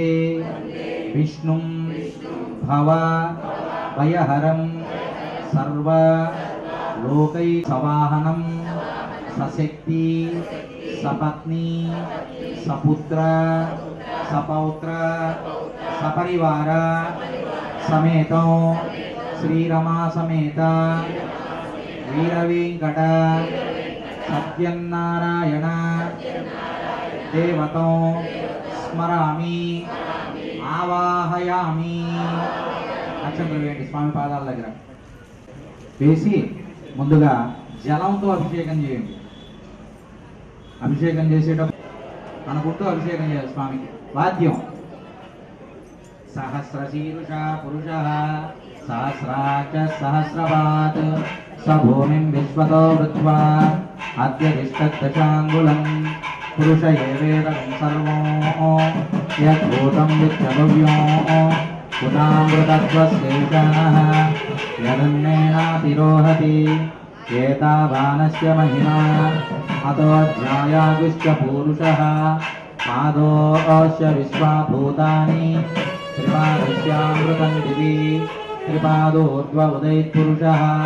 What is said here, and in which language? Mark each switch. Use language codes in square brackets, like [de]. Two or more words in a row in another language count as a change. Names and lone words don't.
[sa] विष्णुं भव भयहरं सर्व लोकैकवाहनं सशक्ति सपत्नी सपुत्र सपौत्र सपरिवार समेत श्रीरमा समेत वीरवेंकट सत्यनारायण देवतो स्मरामि आवाहयामि [te] అక్షంతలు వేయండి స్వామి పాదాల దగ్గర వేసి ముందుగా జలంతో అభిషేకం చేయండి. అభిషేకం చేసేటప్పుడు అనుకుంటూ అభిషేకం చేయాలి స్వామికి. [sa] వాద్యం సహస్రశీరుష పురుష సహస్రాచ సహస్రపాత్ स भूमिं विश्वतो वृत्वा अद्य तिष्ठद्दशाङ्गुलं पुरुष एवेदं सर्वो यद्भूतं विच्चभव्यो उदामृतत्वशेषणः यदन्नेनातिरोहति एतावानस्य महिमा अतो ध्यायागुश्च पूरुषः पादोऽस्य विश्वाभूतानि त्रिपादस्यामृतं दिवि त्रिपादोर्ध्व उदयत्पुरुषः